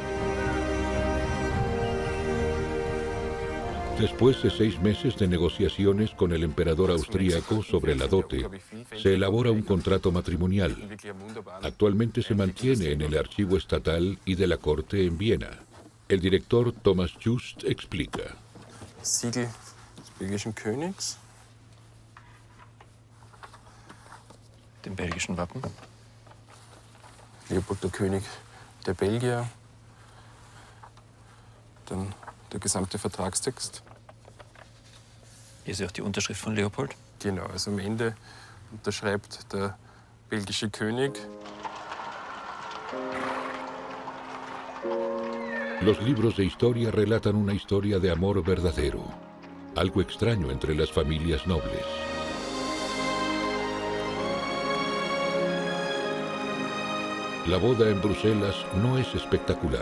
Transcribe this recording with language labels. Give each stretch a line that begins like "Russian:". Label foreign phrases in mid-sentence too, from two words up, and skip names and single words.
Spanish: Después de 6 meses de negociaciones con el emperador austríaco sobre la dote, se elabora un contrato matrimonial. Actualmente se mantiene en el archivo estatal y de la corte en Viena. El director Thomas Just explica.
German: Siegel des belgischen Königs, dem belgischen Wappen, Leopold der König der Belgier, dann der gesamte Vertragstext. Hier ist auch die Unterschrift von Leopold. Genau, also am Ende unterschreibt der belgische König.
Spanish: Los libros de historia relatan una historia de amor verdadero, algo extraño entre las familias nobles. La boda en Bruselas no es espectacular.